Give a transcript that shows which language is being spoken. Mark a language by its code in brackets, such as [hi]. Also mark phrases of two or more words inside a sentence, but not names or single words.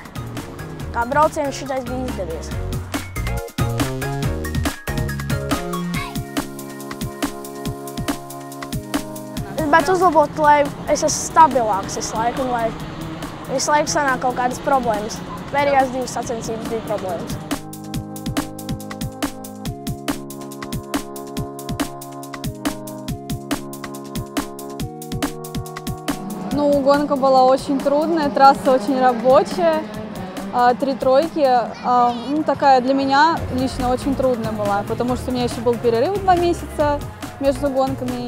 [lv] Kā brauciens šitais bija izdevies. Es gribētu uzlabot, lai es esmu stabilāks visu laiku, un lai visu laiku sanāk kaut kādas problēmas. Pēdējās 2 sacensības bija problēmas. [ru] Ну, гонка была очень трудная, трасса очень рабочая, 3 тройки. Ну, такая для меня лично очень трудная была, потому что у меня еще был перерыв 2 месяца между гонками.